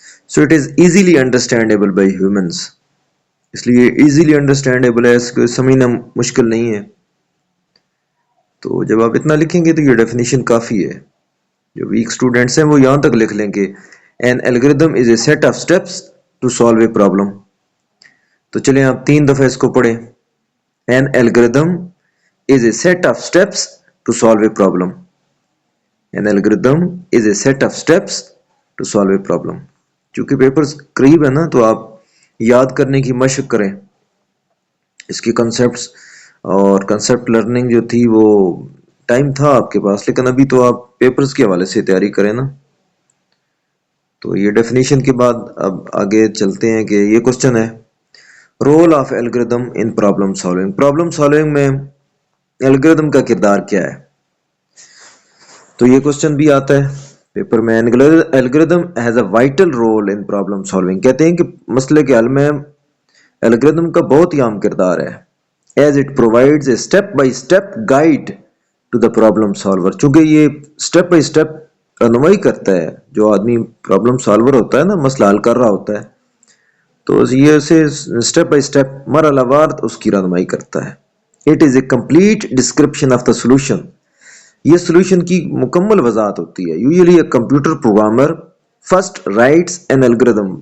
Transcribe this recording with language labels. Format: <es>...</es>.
<en>so it is easily understandable by humans,</en> <ur>اس لیے easily understandable ہے, اس کو سمجھنا مشکل نہیں ہے. تو جب آپ اتنا لکھیں گے تو یہ ڈیفینیشن کافی ہے. جو ویک اسٹوڈینٹس ہیں وہ یہاں تک لکھ لیں کہ</ur> <en>An algorithm is a set of steps to solve a problem.</en> <ur>تو چلیں آپ 3 دفعہ اس کو پڑھیں.</ur> <en>An algorithm is a set of steps to solve a problem. An algorithm is a set of steps to solve a problem.</en> <ur>چونکہ papers قریب ہے نا تو آپ یاد کرنے کی مشق کریں. اس کی کنسیپٹس اور کنسیپٹ لرننگ جو تھی وہ ٹائم تھا آپ کے پاس, لیکن ابھی تو آپ پیپرز کے حوالے سے تیاری کریں نا. تو یہ ڈیفینیشن کے بعد اب آگے چلتے ہیں کہ یہ کوسچن ہے</ur> <en>Role of algorithm in problem solving.</en> <ur>Problem solving میں الگوریدم کا کردار کیا ہے. تو یہ کوسچن بھی آتا ہے پیپر میں.</ur> <en>Algorithm has a vital role in problem solving.</en> <ur>کہتے ہیں کہ مسئلے کے حل میں الگوریدم کا بہت ہی اہم کردار ہے.</ur> <en>As it provides a step by step guide to the problem solver.</en> <ur>چونکہ یہ اسٹیپ بائی اسٹیپ رہنمائی کرتا ہے. جو آدمی پرابلم سالور ہوتا ہے نا, مسئلہ حل کر رہا ہوتا ہے, تو یہ اسے اسٹیپ بائی اسٹیپ مرحلہ وار اس کی رہنمائی کرتا ہے.</ur> <en>It is a complete description of the solution.</en> <ur>یہ سولوشن کی مکمل وضاحت ہوتی ہے.</ur> <en>Usually a computer programmer first writes an algorithm.</en>